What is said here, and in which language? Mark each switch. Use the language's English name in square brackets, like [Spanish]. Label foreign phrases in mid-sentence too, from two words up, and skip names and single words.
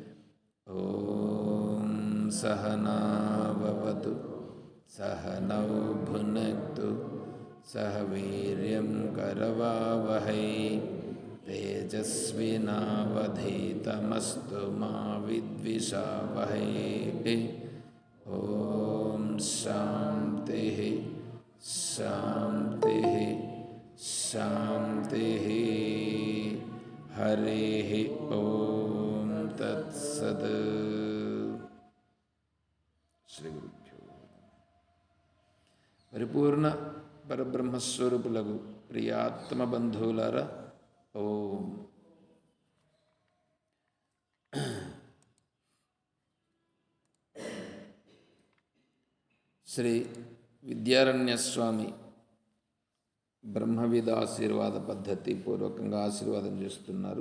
[Sanskrit] ॐ सहना भवतु सहनौ भुनक्तु सह वीर्यं करवावहै तेजस्विनावधीतमस्तु मा विद्विषावहै। ॐ शान्तिः शान्तिः शान्तिः। हरिः ॐ तत्सत्। శ్రీ గురుభ్యో [Telugu] పరిపూర్ణ పరబ్రహ్మస్వరూపులకు ప్రియాత్మ బంధువులారా, ఓం. శ్రీ విద్యారణ్యస్వామి బ్రహ్మవిద ఆశీర్వాద పద్ధతి పూర్వకంగా ఆశీర్వాదం చేస్తున్నారు.